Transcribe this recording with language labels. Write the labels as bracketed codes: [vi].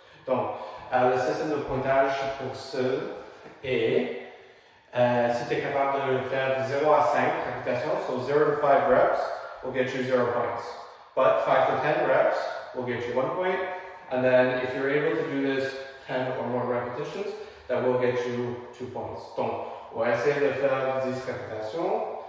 [fr] Donc, le système de pointage pour ça est, si tu es capable de faire 0 à 5 répétitions, [en] so 0 to 5 reps will get you 0 points. But 5 to 10 reps will get you 1 point. And then if you're able to do this 10 or more repetitions, that will get you 2 points. [fr] Donc, on va essayer de faire 10 répétitions.